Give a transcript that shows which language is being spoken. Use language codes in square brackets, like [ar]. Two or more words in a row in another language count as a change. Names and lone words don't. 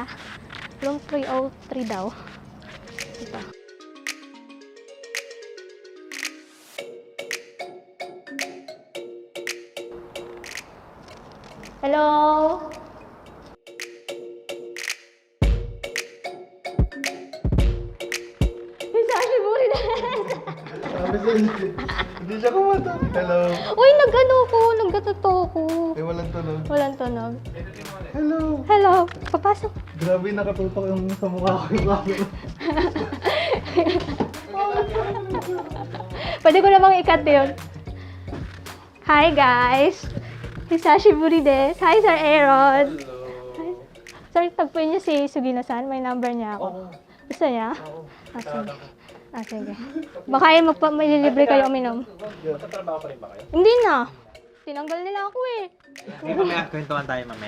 [tl] Room 303 daw. Ito. Hello! [ja] 久しぶりです! [tl] Hindi siya kumanta. Hello. Uy, nagkatuto ko. Walang tunog. Walang tunog. Hello. Hello! Papasok. Grabe, nakatutok yung sa mukha ko yung camera. Pwede ko namang ikat yun. [en] Hi guys! [ja] 久しぶりです. [en] Hi Sir Aaron. Hello. [tl] Sir, tagpuin niyo si Sugino-san. May number niya ako. Gusto niya? Ah, sige. Ah, sige. Baka yun malilibre kayo uminom. Magtatrabaho pa rin ba kayo? Hindi na. Tinanggal nila ako eh. Hindi mamaya, kwentuhan tayo mamaya.